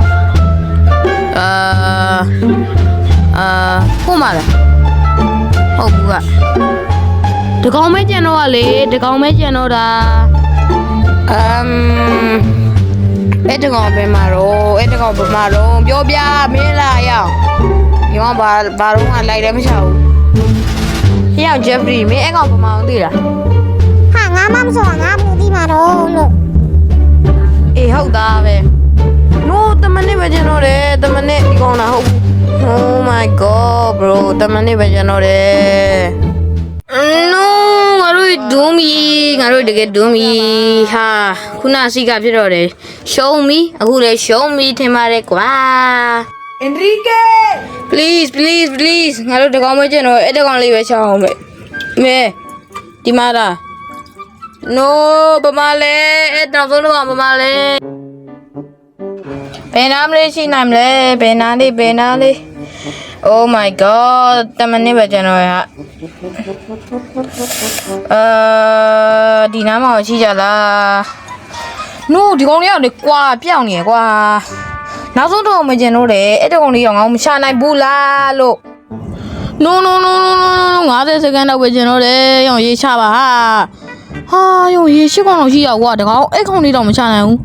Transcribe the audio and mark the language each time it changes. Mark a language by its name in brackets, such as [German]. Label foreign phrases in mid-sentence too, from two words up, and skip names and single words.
[Burmese] ဟိုမှာလားဟုတ်ဘူးကတကောင်မဲကျန်တော့လေတကောင်မဲကျန်တော့တာအဲ့တကောင်ပဲမှာတော့ပြောပြမင်းလာရအောင်ဒီကောင်ဘာတော့ကလိုက်တယ်မချဘူးဟိယောက်ဂျက်ဖရီမင်းအဲ့ကောင်ဘာမှမသိလား ဟာငါမှမဆိုငါဘူးသိမှာတော့လို့ အေးဟုတ်သားပဲ no တမနစ်ပဲကျန်တော့တယ်တမနစ်ဒီကောင်လားဟုတ် [English] oh my god bro [Burmese] တမနစ်ပဲကျန်တော့တယ် no ငါတို့ဒုံးမီငါတို့တကယ်ဒုံးမီဟာခုနစီကဖြစ်တော့တယ်ရှုံးမီအခုလည်းရှုံးမီထင်ပါတယ်ကွာ Enrique please ငါတို့တကောင်မကျန်တော့အဲ့တကောင်လေးပဲချအောင်မဲဒီမှာလား no ဘာမလဲအဲ့တော့ဘုန်းတော်ဘာမလဲ ဘယ်နားမလေးရှိနိုင်မလဲဘယ်နားလေး [English] oh my god [Burmese] တမနစ်ပဲကျန်တော့ရဒီနားမှာရှိကြလား no ဒီကောင်လေးကလေကွာပြောင်းနေရကွာနောက်ဆုံးတော့မကျန်တော့တယ်အဲ့တကောင်လေးရောငါမရှာနိုင်ဘူးလားလို့ no 50စက္ကန့်တော့ပဲကျန်တော့တယ်ရောရေးချပါဟာရောရေးရှိကောင်တော့ရှိရကွာတကောင်အဲ့ကောင်လေးတော့မရှာနိုင်ဘူး